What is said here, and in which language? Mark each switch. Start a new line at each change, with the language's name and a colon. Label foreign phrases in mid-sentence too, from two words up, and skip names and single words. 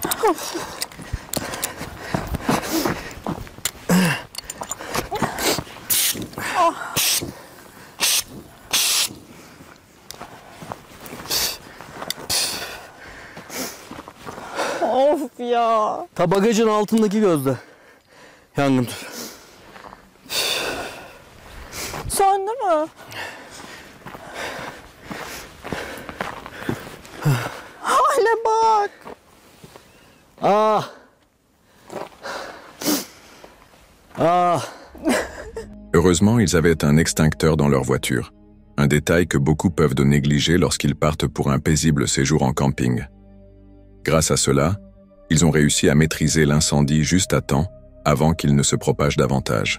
Turkish: Of ya. Ta bagajın altındaki gözde. Yangın tüpü. Söndü mü? Hale bak. Ah. Ah.
French: Heureusement, ils avaient un extincteur dans leur voiture, un détail que beaucoup peuvent négliger lorsqu'ils partent pour un paisible séjour en camping. Grâce à cela, ils ont réussi à maîtriser l'incendie juste à temps, avant qu'il ne se propage davantage.